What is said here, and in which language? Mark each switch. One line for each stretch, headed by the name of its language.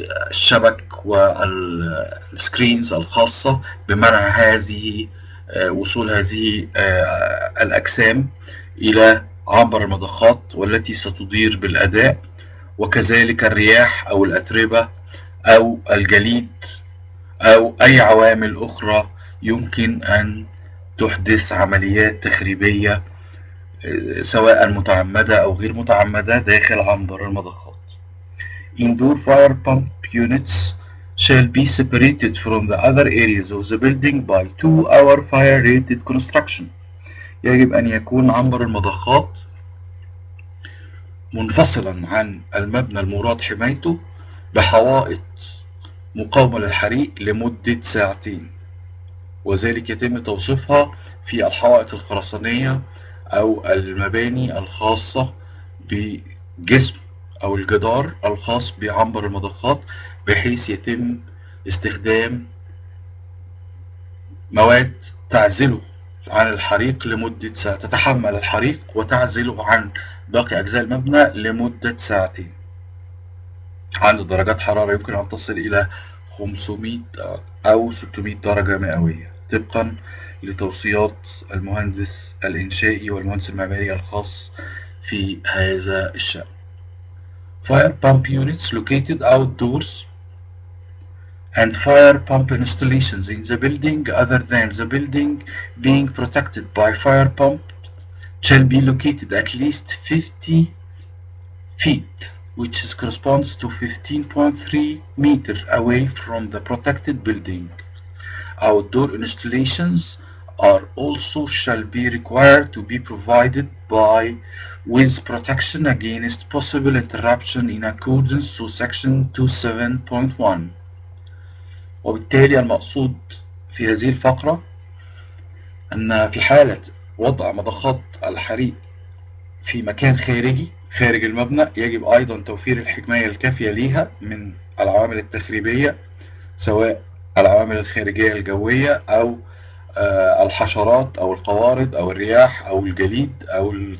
Arabic: الشبك والسكرينز الخاصة بمنع هذه وصول هذه الأجسام إلى عنبر المضخات والتي ستضير بالأداء، وكذلك الرياح أو الأتربة أو الجليد أو أي عوامل أخرى يمكن أن تحدث عمليات تخريبية سواء متعمدة أو غير متعمدة داخل عنبر المضخات.
English: Indoor fire pump units shall be separated from the other areas of the building by 2-hour fire rated construction.
Arabic: يجب أن يكون عنبر المضخات منفصلا عن المبنى المراد حمايته بحوائط مقاومة للحريق لمدة ساعتين، وذلك يتم توصيفها في الحوائط الخرسانية أو المباني الخاصة بجسم أو الجدار الخاص بعنبر المضخات، بحيث يتم استخدام مواد تعزله عن الحريق لمدة ساعة، تتحمل الحريق وتعزله عن باقي أجزاء المبنى لمدة ساعتين عند درجات حرارة يمكن أن تصل إلى 500 أو 600 درجة مئوية طبقا لتوصيات المهندس الإنشائي والمهندس المعماري الخاص في هذا الشأن.
English: Fire pump units located outdoors and fire pump installations in the building other than the building being protected by fire pump shall be located at least 50 feet, which corresponds to 15.3 meters away from the protected building. Outdoor installations are also shall be required to be provided by with protection against possible interruption in accordance to section 27.1.
Arabic: وبالتالي المقصود في هذه الفقرة أن في حالة وضع مضخات الحريق في مكان خارج المبنى يجب أيضا توفير الحماية الكافية ليها من العوامل التخريبية، سواء العوامل الخارجية الجوية أو الحشرات أو القوارض أو الرياح أو الجليد أو